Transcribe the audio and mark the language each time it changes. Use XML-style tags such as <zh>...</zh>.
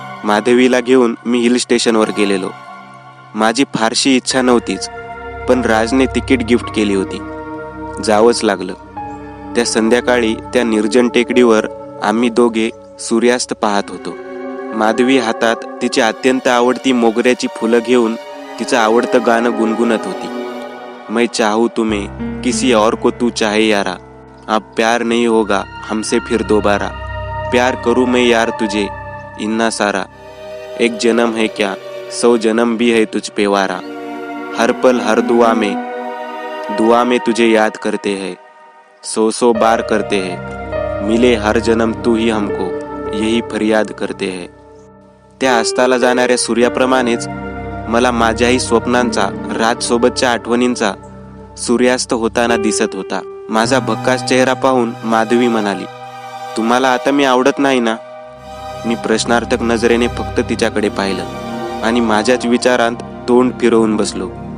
<mr>माधवीला घेऊन मी हिल स्टेशनवर गेलेलो. माझी फारशी इच्छा नव्हतीच, पण राजने तिकीट गिफ्ट केली होती. जावंच लागलं. त्या संध्याकाळी त्या निर्जन टेकडीवर आम्ही दोघे सूर्यास्त पाहत होतो. माधवी हातात तिची अत्यंत आवडती मोगऱ्याची फुलं घेऊन तिचं आवडतं गाणं गुणगुणत होती.</mr> <hi>मैं चाहूँ तुम्हें किसी और को तू चाहे यारा, अब प्यार नहीं होगा हमसे फिर दोबारा, प्यार करूँ मैं यार तुझे इन्ना सारा, एक जन्म है क्या 100 जन्म भी है तुझ पे वारा, हर पल हर दुआ में तुझे याद करते हैं, 100 बार करते हैं, मिले हर जन्म तू ही हमको यही फरियाद करते हैं.</hi> <mr>त्या अस्ताला जाणाऱ्या सूर्याप्रमाणेच मला माझ्याही स्वप्नांचा, राजसोबतच्या आठवणींचा सूर्यास्त होताना दिसत होता. माझा भक्कास चेहरा पाहून माधवी म्हणाली, तुम्हाला आता मी आवडत नाही ना? मी प्रश्नार्थक नजरेने फक्त तिच्याकडे पाहिलं आणि माझ्याच विचारांत तोंड फिरवून बसलो.</mr>